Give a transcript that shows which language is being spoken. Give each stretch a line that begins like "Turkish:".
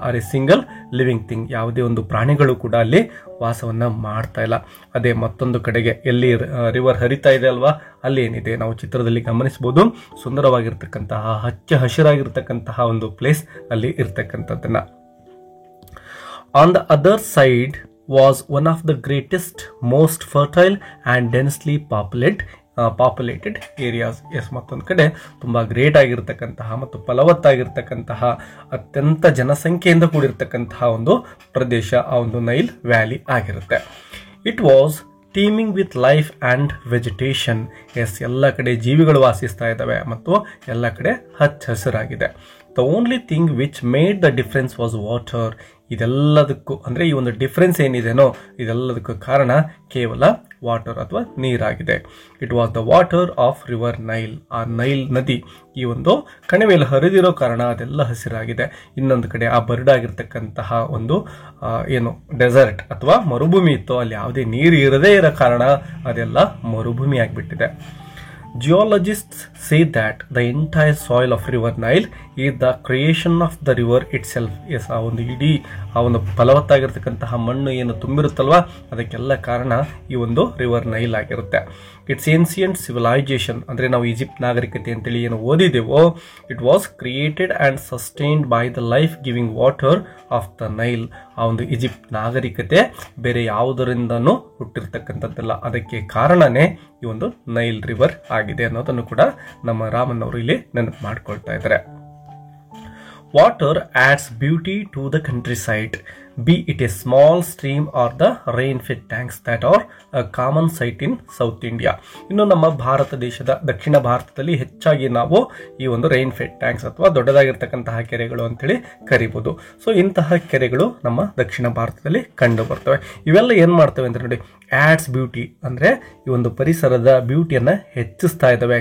English: are a single living thing,
Kannada: ಯಾವುದೇ ಒಂದು ಪ್ರಾಣಿಗಳು ಕೂಡ ಅಲ್ಲಿ ವಾಸವನ್ನ ಮಾಡ್ತಾ ಇಲ್ಲ. ಅದೇ ಮತ್ತೊಂದು ಕಡೆಗೆ ಎಲ್ಲಿ ರಿವರ್ ಹರಿತಾ ಇದೆ ಅಲ್ವಾ, ಅಲ್ಲಿ ಏನಿದೆ ನಾವು ಚಿತ್ರದಲ್ಲಿ ಗಮನಿಸಬಹುದು, ಸುಂದರವಾಗಿರ್ತಕ್ಕಂತಹ ಹಚ್ಚ ಹಸಿರಾಗಿರ್ತಕ್ಕಂತಹ ಒಂದು ಪ್ಲೇಸ್ ಅಲ್ಲಿ ಇರ್ತಕ್ಕಂಥದ್ದನ್ನ.
English: On the other side was one of the greatest, most fertile and densely populated areas.
Kannada: S, ಮತ್ತೊಂದು ಕಡೆ ತುಂಬಾ ಗ್ರೇಟ್ ಆಗಿರ್ತಕ್ಕಂತಹ ಮತ್ತು ಫಲವತ್ತಾಗಿರ್ತಕ್ಕಂತಹ ಅತ್ಯಂತ ಜನಸಂಖ್ಯೆಯಿಂದ ಕೂಡಿರ್ತಕ್ಕಂತಹ ಒಂದು ಪ್ರದೇಶ ಆ ಒಂದು ನೈಲ್ ವ್ಯಾಲಿ ಆಗಿರುತ್ತೆ.
English: It was teeming with life and vegetation.
Kannada: S, ಎಲ್ಲ ಕಡೆ ಜೀವಿಗಳು ವಾಸಿಸ್ತಾ ಇದ್ದಾವೆ ಮತ್ತು ಎಲ್ಲ ಕಡೆ ಹಚ್ಚ ಹಸಿರಾಗಿದೆ.
English: The only thing which made the difference was water.
Kannada: ಇದೆಲ್ಲದಕ್ಕೂ ಅಂದ್ರೆ ಈ ಒಂದು ಡಿಫರೆನ್ಸ್ ಏನಿದೆನೋ ಇದೆಲ್ಲದಕ್ಕೂ ಕಾರಣ ಕೇವಲ ವಾಟರ್ ಅಥವಾ ನೀರಾಗಿದೆ.
English: It was the water of river Nile.
Kannada: ಆ ನೈಲ್ ನದಿ ಈ ಒಂದು ಕಣಿವೆಯಲ್ಲಿ ಹರಿದಿರೋ ಕಾರಣ ಅದೆಲ್ಲ ಹಸಿರಾಗಿದೆ. ಇನ್ನೊಂದು ಕಡೆ ಆ ಬರಡಾಗಿರ್ತಕ್ಕಂತಹ ಒಂದು ಏನು ಡೆಸರ್ಟ್ ಅಥವಾ ಮರುಭೂಮಿ ಇತ್ತು, ಅಲ್ಲಿ ಯಾವುದೇ ನೀರು ಇರದೇ ಇರೋ ಕಾರಣ ಅದೆಲ್ಲ ಮರುಭೂಮಿ ಆಗಿಬಿಟ್ಟಿದೆ.
English: Geologists say that the entire soil of river Nile is the creation of the river itself.
Kannada: S, ಆ ಒಂದು ಇಡೀ ಆ ಒಂದು ಫಲವತ್ತಾಗಿರ್ತಕ್ಕಂತಹ ಮಣ್ಣು ಏನು ತುಂಬಿರುತ್ತಲ್ವ, ಅದಕ್ಕೆಲ್ಲ ಕಾರಣ ಈ ಒಂದು ರಿವರ್ ನೈಲ್ ಆಗಿರುತ್ತೆ.
English: it's ancient civilisation,
Kannada: ಅಂದರೆ ನಾವು ಈಜಿಪ್ಟ್ ನಾಗರಿಕತೆ ಅಂತೇಳಿ ಏನು ಓದಿದೆವೋ,
English: It was created and sustained by the life giving water of the Nile.
Kannada: ಆ ಒಂದು ಈಜಿಪ್ಟ್ ನಾಗರಿಕತೆ ಬೇರೆ ಯಾವುದರಿಂದನೂ ಹುಟ್ಟಿರ್ತಕ್ಕಂಥದ್ದಲ್ಲ, ಅದಕ್ಕೆ ಕಾರಣನೇ ಈ ಒಂದು ನೈಲ್ ರಿವರ್ ಆಗಿದೆ ಅನ್ನೋದನ್ನು ಕೂಡ ನಮ್ಮ ರಾಮನ್ ಅವರು ಇಲ್ಲಿ ನೆನಪು ಮಾಡ್ಕೊಳ್ತಾ ಇದ್ದಾರೆ.
English: Water adds beauty to the countryside, be it a small stream or the rain-fed tanks that are a common sight in South India.
Kannada: ಇನ್ನು ನಮ್ಮ ಭಾರತ ದೇಶದ ದಕ್ಷಿಣ ಭಾರತದಲ್ಲಿ ಹೆಚ್ಚಾಗಿ ನಾವು ಈ ಒಂದು ರೈನ್ ಫೆಡ್ ಟ್ಯಾಂಕ್ಸ್ ಅಥವಾ ದೊಡ್ಡದಾಗಿರ್ತಕ್ಕಂತಹ ಕೆರೆಗಳು ಅಂತೇಳಿ ಕರಿಬಹುದು. ಸೊ ಇಂತಹ ಕೆರೆಗಳು ನಮ್ಮ ದಕ್ಷಿಣ ಭಾರತದಲ್ಲಿ ಕಂಡು ಬರ್ತವೆ. ಇವೆಲ್ಲ ಏನ್ ಮಾಡ್ತವೆ ಅಂದ್ರೆ ನೋಡಿ, ಆಡ್ಸ್ ಬ್ಯೂಟಿ, ಅಂದ್ರೆ ಈ ಒಂದು ಪರಿಸರದ ಬ್ಯೂಟಿಯನ್ನ ಹೆಚ್ಚಿಸ್ತಾ ಇದ್ದಾವೆ.